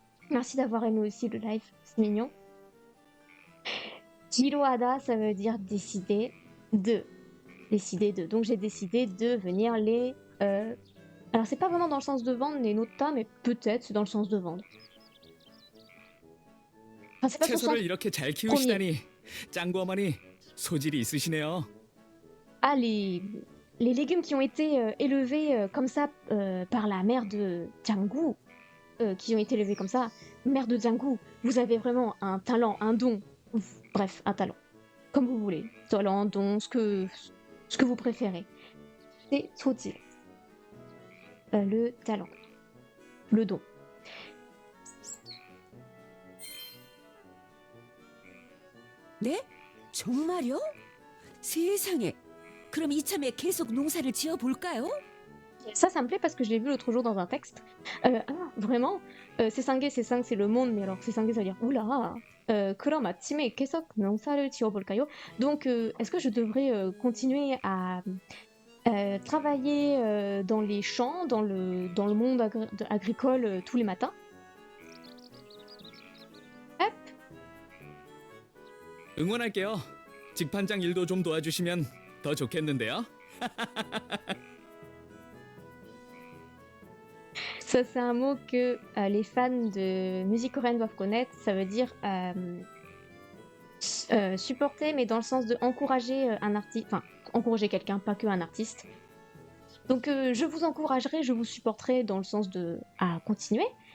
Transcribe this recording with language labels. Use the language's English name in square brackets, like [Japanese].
[French] Merci d'avoir aimé aussi le live, c'est mignon. Jiroada, ça veut dire décider de. Décider de. Donc j'ai décidé de venir les... Alors c'est pas vraiment dans le sens de vendre les nota, mais peut-être c'est dans le sens de vendre. Enfin, c'est pas dans le sens... [Korean] 채소를 이렇게 잘 키우시다니 짱구 어머니 소질이 있으시네요. [French] Ah, les légumes qui ont été élevés comme ça par la mère de Django, qui ont été élevés comme ça, mère de Django, vous avez vraiment un talent, un don, bref, un talent, comme vous voulez, talent, don, ce que vous préférez. C'est sotil. Le talent, le don. [Korean] 네? 정말요? 세상에. 그럼 이참에 계속 농사를 지어 볼까요? [French] Ça me plaît parce que je l'ai vu l'autre jour dans un texte. Vraiment 세상에, 세상, c'est le monde, mais alors 세상에, ça veut dire oula. [Korean] 그럼 아침에 계속 농사를 지어볼까요? [French] Donc, est-ce que je devrais continuer à travailler dans les champs, dans le monde agricole tous les matins? Hop. [Korean] 응원할게요. 직판장 일도 좀 도와주시면 더 좋겠는데요. [French] Ça, c'est un mot que les fans de musique coréenne doivent connaître. Ça veut dire supporter, mais dans le sens de encourager un artiste, enfin, encourager quelqu'un, pas que un artiste. Donc, je vous encouragerai, je vous supporterai dans le sens de à continuer.